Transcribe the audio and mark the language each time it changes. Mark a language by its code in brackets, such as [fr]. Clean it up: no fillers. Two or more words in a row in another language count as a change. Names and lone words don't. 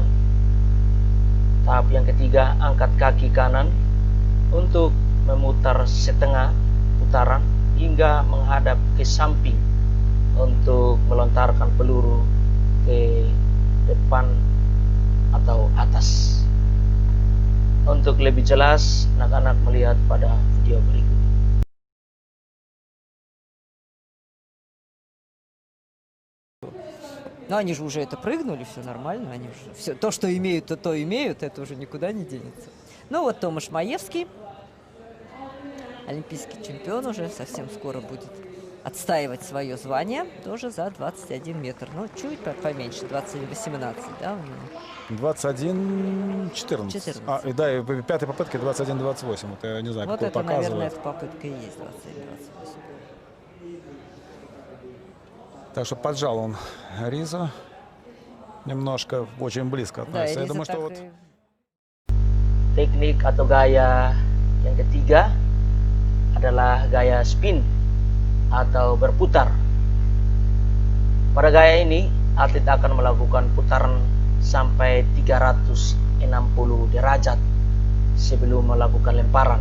[id] Tahap yang ketiga, angkat kaki kanan untuk memutar setengah putaran hingga menghadap ke samping untuk melontarkan peluru ke depan atau atas. Untuk lebih jelas, anak-anak melihat pada video berikut. [ru] Но они же уже это прыгнули, все нормально, они уже все то, что имеют, то имеют, это уже никуда не денется. Ну вот Томаш Маевский, олимпийский чемпион, уже совсем скоро будет отстаивать свое звание, тоже за 21 метр. Ну, чуть поменьше, 21-18, да, у него? 21-14. 14. Да, и в пятой попытке 21-28. Вот я не знаю, Вот какой это, наверное, показывает. эта попытка и есть 21-28. Так что поджал он Риза немножко, очень близко Да, относится. и Я думаю, Риза что так вот и... [id] Teknik atau gaya yang ketiga adalah gaya spin atau berputar. Pada gaya ini, atlet akan melakukan putaran sampai 360 derajat sebelum melakukan lemparan.